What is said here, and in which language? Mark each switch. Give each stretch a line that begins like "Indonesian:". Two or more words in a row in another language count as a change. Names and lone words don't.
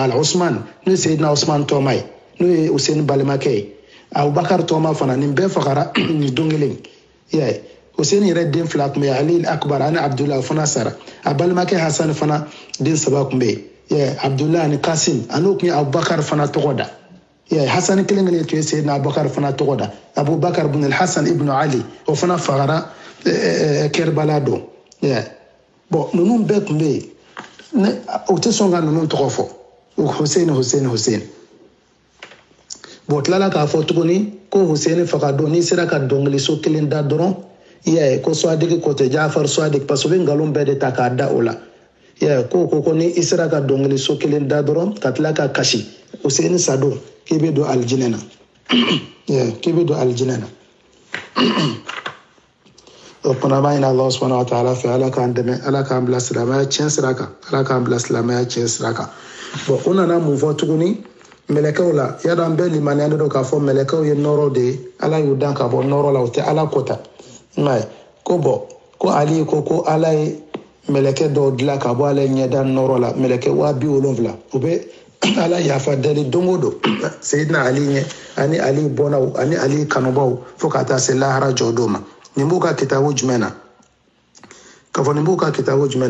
Bambara: la Usman n'o ye Seydina Usman tɔma ye n'o ye Hussein balimakɛ ye Abubakar tɔma fana nin bɛɛ fagara nin don kelen Hussein yɛrɛ den 2 tun bɛ yen Ali Akbar ani Abdullah fana sara a balimakɛ Hasan fana den 3 tun bɛ yen Abdullah ani Kasim ani o tun ye Abubakar fana tɔgɔ da Hasan kelen tun ye Seydina Abubakar fana tɔgɔ da Abubakar ibn al-Hasan ibn Ali o fana fagara Kerbala don bon ninnu bɛɛ tun bɛ yen o tɛ sɔn ka ninnu tɔgɔ fɔ Hussein bon tilala k'a fɔ tuguni ko Hussein faga don n'i sera ka dɔnkiliso kelen da dɔrɔn ko Suwadiki ko tɛ Jaafar Suwadik
French: parce que
Bambara: u bɛ nkalon bɛɛ de ta k'a da o la ko ni i sera ka dɔnkiliso kelen da dɔrɔn ka tila ka kasi Hussein sa don k'i bɛ don alijinɛ na k'i bɛ don alijinɛ na o kumana b'a ɲini
Arabic: الله سبحانه وتعالى
Bambara: fɛ ala k'an dɛmɛ ala k'an bila silamɛya tiɲɛ sira kan ala k'an bila silamɛya tiɲɛ sira kan bon u nana mun fɔ tuguni mɛlɛkɛw la yadɔ an bɛɛ limaniyalen don k'a fɔ mɛlɛkɛw ye nɔrɔ de ye ala y'u dan ka bɔ nɔrɔ la u tɛ ala kota ko Ali ko ala ye mɛlɛkɛ dɔw dilan ka bɔ ala ɲɛda nɔrɔ la mɛlɛkɛ 70,000 u bɛ ala yafa dali don o don Seydina Ali ɲɛ ani Ali bɔnnaw ani Ali kanubaw fo ka taa se lahara jɔ don ma nin b'u ka kitabu jumɛn na k'a fɔ nin b'u ka kitabu jumɛn